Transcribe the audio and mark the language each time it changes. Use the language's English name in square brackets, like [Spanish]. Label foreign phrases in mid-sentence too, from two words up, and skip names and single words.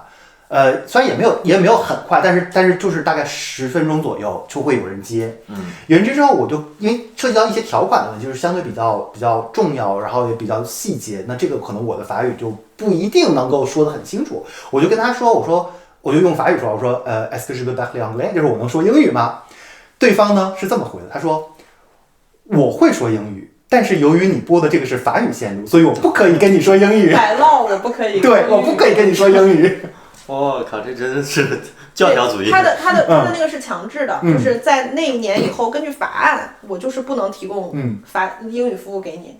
[Chinese] 虽然也没有很快，但是就是大概10分钟左右就会有人接。有人接之后，我就因为涉及到一些条款的问题，就是相对比较重要，然后也比较细节，那这个可能我的法语就不一定能够说得很清楚。我就跟他说，我就用法语说，我说 [French] est-ce que je peux parler anglais， [Chinese] 就是我能说英语吗？对方呢是这么回的，他说我会说英语。但是由于你播的这个是法语线路，所以我不可以跟你说英语。摆唠我不可以。对，我不可以跟你说英语。我靠，这真的是教条主义。他的那个是强制的，就是在那一年以后，根据法案，我就是不能提供英语服务给你。